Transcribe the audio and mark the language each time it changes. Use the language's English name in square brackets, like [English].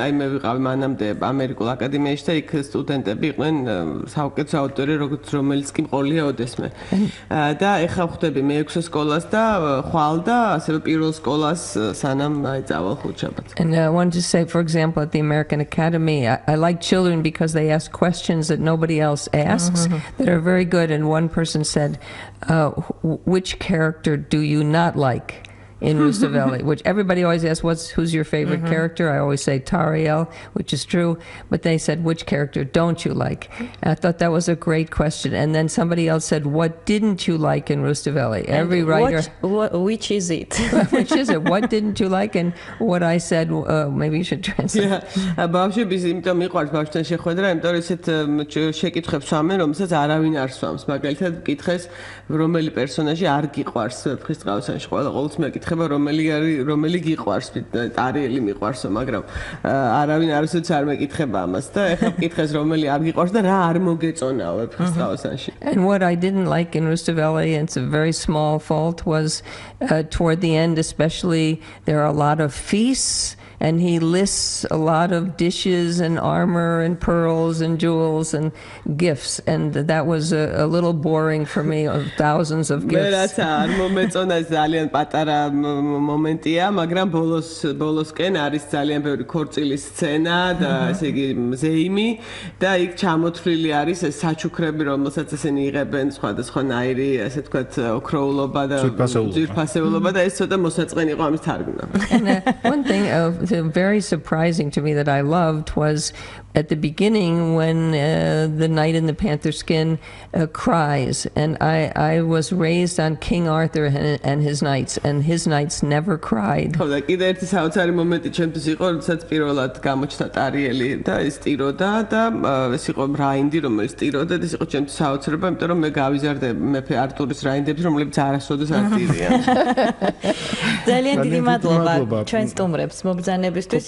[Georgian] აი მე ვიყავი მანამდე ამერიკულ აკადემიაში და იქ სტუდენტები იყვნენ საუკეთესო აუდიტორია, რომელიც კი მყოლია ოდესმე. და ეხლა ვხვდები მე-6 სკოლას და ხვალ და ასევე პირველ სკოლას სანამ აი წავალ ხუთშაბათს. [English] And I wanted to say, for example, at the American Academy, I like children because they ask questions that nobody else asks that are very good. And one person said, which character do you not like in Rustaveli? Which everybody always asks, who's your favorite character? I always say Tariel, which is true. But they said, which character don't you like? And I thought that was a great question. And then somebody else said, what didn't you like in Rustaveli? Every writer... Which is it? Which is it? What didn't you like? And what I said, maybe you should translate. Yeah. [Georgian] ბავშვების იმიტომ მიყვარს ბავშვთან შეხვედრა, იმიტომ რომ ისეთ შეკითხვებს swamენ, რომელსაც არავინ არ swams. მაგალითად, კითხეს, რომელი პერსონაჟი არ გიყვარს ვეფხისტყაოსანში. ყოველთვის მეკითხება, რომელი გიყვარს, ტარიელი მიყვარსო, მაგრამ არავინ არასოდეს არ მეკითხება ამას და ეხლა მკითხეს, რომელი არ გიყვარს და რა არ მოგეწონაო ვეფხისტყაოსანში. [English] And what I didn't like in Rustaveli, and it's a very small fault, was toward the end especially, there are a lot of feasts. And he lists a lot of dishes and armor and pearls and jewels and gifts. And that was a little boring for me, of thousands of gifts. [Georgian] მე რაც არ მომეწონა ძალიან პატარა მომენტია, მაგრამ ბოლოსკენ არის ძალიან ბევრი ქორწილის სცენა და ესე იგი ზეიმი და იქ ჩამოთვლილი არის ეს საჩუქრები, რომელსაც ესენი იღებენ სხვადასხვანაირი, ასე ვთქვათ, ოქროულობა და ძვირფასეულობა და ეს ცოტა მოსაწყენი იყო ამის თარგმნა. [English] And one thing very surprising to me that I loved was at the beginning when the knight in the panther skin cries, and I was raised on King Arthur and his knights never cried. [Georgian] ხო, კიდე ერთი საოცარი მომენტი ჩემთვის იყო, როდესაც პირველად გამოჩნდა ტარიელი და ის ტიროდა და ეს იყო რაინდი, რომელიც ტიროდა და ეს იყო ჩემთვის საოცრება, იმიტომ რომ მე გავიზარდე მეფე არტურის რაინდებს, რომლებიც არასოდეს არ ტირიან. ძალიან დიდი მადლობა ჩვენ სტუმრებს მობრძანებისთვის.